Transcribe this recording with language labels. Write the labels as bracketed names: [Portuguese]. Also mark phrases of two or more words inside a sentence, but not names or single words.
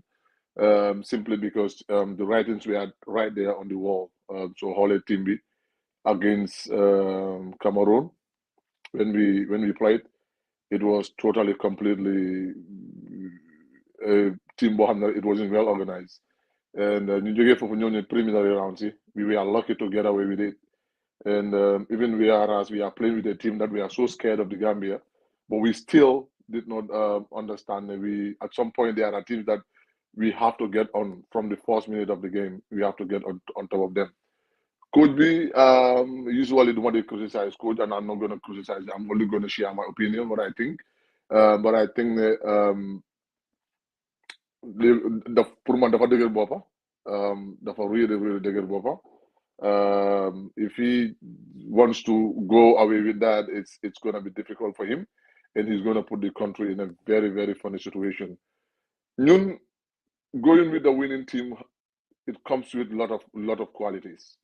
[English] Simply because the writings were right there on the wall. So, Hole Timbi against Cameroon when we played, it was totally completely team behind it wasn't well organized. And [Wolof] ñu jógee foofu ñëw ne [English] preliminary rounds we were lucky to get away with it. And even whereas we are playing with a team that we are so scared of the Gambia, but we still did not understand that we at some point there are teams that we have to get on from the first minute of the game. We have to get on top of them. Could be usually the one they criticize coach, and I'm not going to criticize. I'm only going to share my opinion, what I think. But I think that the [Wolof] pour man dafa dëgër boppa dafa really dëgër boppa. [English] If he wants to go away with that, it's going to be difficult for him, and he's going to put the country in a very, very funny situation. Ñun going with the winning team, it comes with a lot of qualities.